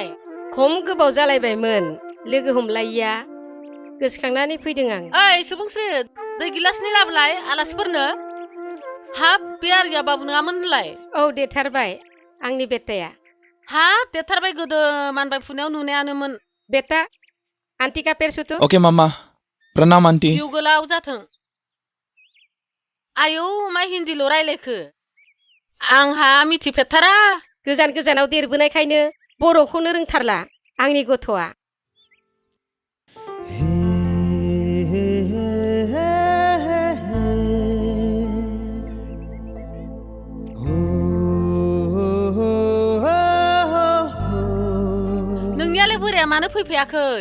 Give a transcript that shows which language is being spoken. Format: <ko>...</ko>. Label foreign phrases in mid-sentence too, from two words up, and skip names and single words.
<brx>खम गोबाव जालायबायमोन लोगो हमलायिया, गोसोखांनानै फैदों आं। ओइ सुबुंस्रि, दै गिलासनि लाबोलाय आलासिफोरनो। हाब, बे आरिया बाबु नङामोन होनलाय? औ, देरथारबाय आंनि बेटाया। हाब, देरथारबाय, गोदो मानबाय फुनायाव नुनायानोमोन।</brx> <hi>बेटा, आंटी का पैर छूतो। ओके मम्मा, प्रणाम आंटी।</hi> <brx>जिउ गोलाव जाथों। आयौ, मा हिन्दील' रायलायखो? आंहा मिथिफेरथारा। गोजान गोजानाव देरबोनायखायनो बर'खौनो रोंथारला आंनि गथ'आ। नोंनियालाय बोराया मानो फैफायाखै?</brx>